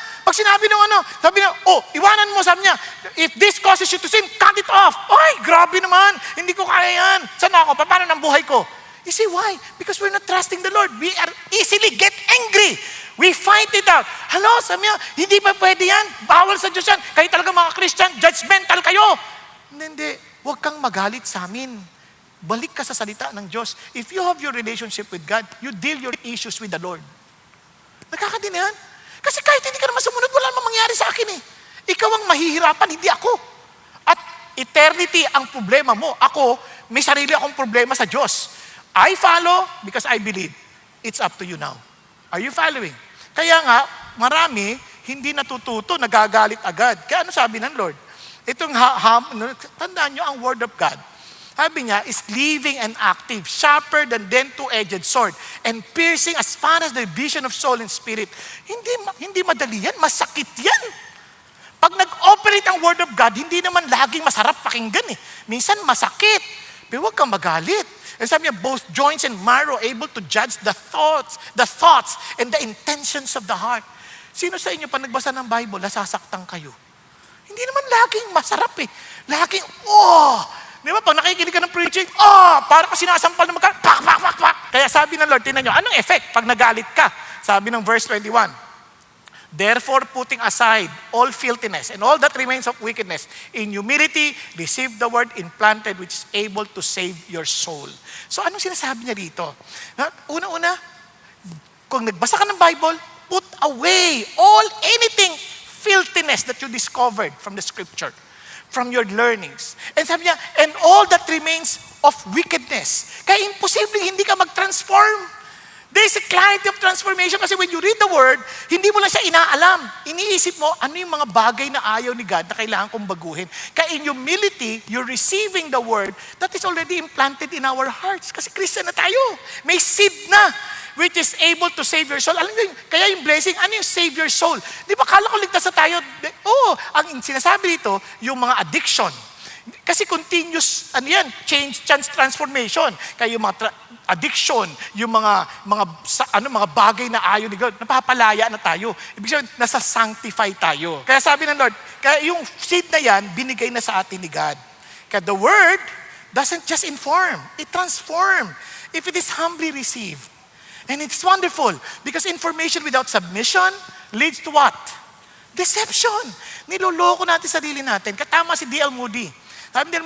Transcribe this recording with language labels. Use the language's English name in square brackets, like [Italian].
[Filipino] Pag sinabi ng sabi niya, iwanan mo, sabi niya, [English] if this causes you to sin, cut it off. [Filipino] Ay, grabe naman. Hindi ko kaya yan. Saan ako? Paano ng buhay ko? [English] You see why? Because we're not trusting the Lord. We are easily get angry. We fight it out. [Filipino] Hello, sabi niya, hindi pa pwede yan. Bawal sa Diyos yan. Kayo talaga mga Christian, judgmental kayo. Hindi. Huwag kang magalit sa amin. Balik ka sa salita ng Diyos. [English] If you have your relationship with God, you deal your issues with the Lord. [Filipino] Nakakadinihan? Kasi kahit hindi ka naman sumunod, wala namang mangyari sa akin eh. Ikaw ang mahihirapan, hindi ako. At eternity ang problema mo. Ako, may sarili akong problema sa Diyos. [English] I follow because I believe. It's up to you now. Are you following? [Filipino] Kaya nga, marami, hindi natututo, nagagalit agad. Kaya ano sabi ng Lord? Itong tandaan nyo ang word of God. [English] Sabi niya, is living and active, sharper than two-edged sword, and piercing as far as the vision of soul and spirit. [Filipino] Hindi madali yan, masakit yan. Pag nag-operate ang word of God, hindi naman laging masarap pakinggan eh. Minsan masakit. Pero huwag kang magalit. [English] And sabi niya, both joints and marrow able to judge the thoughts and the intentions of the heart. [Filipino] Sino sa inyo pa nagbasa ng Bible, nasasaktan kayo? Hindi naman laging masarap eh. Laging, di ba? Pag nakikinig ka ng preaching, para ka sinasampal ng pak. Kaya sabi ng Lord, tingnan nyo, anong effect pag nagalit ka? [English] Sabi ng verse 21, therefore, putting aside all filthiness and all that remains of wickedness, in humility, receive the word implanted which is able to save your soul. [Filipino] So, anong sinasabi niya dito? Una-una, kung nagbasa ka ng Bible, [English] put away anything filthiness that you discovered from the scripture, from your learnings. And sabi niya, and all that remains of wickedness. [Filipino] Kaya imposible hindi ka mag-transform. [English] There is a clarity of transformation kasi when you read the word, [Filipino] hindi mo lang siya inaalam. Iniisip mo, ano yung mga bagay na ayaw ni God na kailangan kong baguhin. [English] Kaya in humility, you're receiving the word that is already implanted in our hearts. [Filipino] Kasi Christian na tayo. [English] May seed na which is able to save your soul. [Filipino] Alam mo, kaya yung blessing, ano yung save your soul? Di ba, kala ko ligtas na tayo? Ang sinasabi dito, yung mga addiction. Kasi continuous, change, transformation. Kaya yung mga addiction, yung mga bagay na ayaw ni God, napapalaya na tayo. Ibig sabihin, nasa-sanctify tayo. Kaya sabi ng Lord, kaya yung seed na yan, binigay na sa atin ni God. [English] Kaya the word doesn't just inform, it transforms. If it is humbly received. And it's wonderful because information without submission leads to what? [Filipino] Deception. Niloloko natin sarili natin. Katama si D.L. Moody. Sabi ni D.L.